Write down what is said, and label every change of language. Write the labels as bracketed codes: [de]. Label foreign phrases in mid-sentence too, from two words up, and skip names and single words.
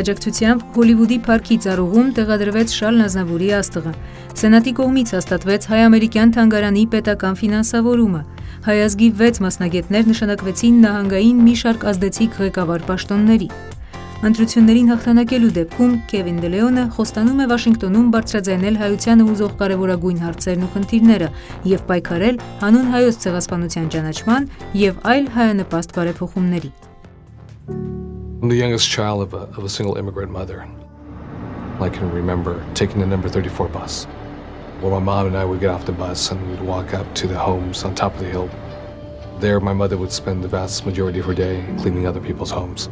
[hy] աջակցությամբ Հոլիվուդի փառքի ծառուղում տեղադրվեց Շարլ Ազնավուրի աստղը։ Սենատի կողմից հաստատվեց հայ-ամերիկյան թանգարանի պետական ֆինանսավորումը։ Հայ ազգի 6 մասնագետներ նշանակվեցին նահանգային մի շարք ազդեցիկ ղեկավար պաշտոնների։ Ընտրություններին հաղթանակելու դեպքում Քևին DeLeon-ը խոստանում է Վաշինգտոնում բարձրաձայնել հայությանը հուզող կարևորագույն հարցերն ու խնդիրները և պայքարել հանուն հայոց ցեղասպանության ճանաչման և այլ հայանպաստ բարեփոխումների։ [en] I'm the youngest child of a single immigrant mother. I can remember taking the number 34 bus, where my mom and I would get off the bus and we'd walk up to the homes on top of the hill. There, my mother would spend the vast majority of her day cleaning other people's homes.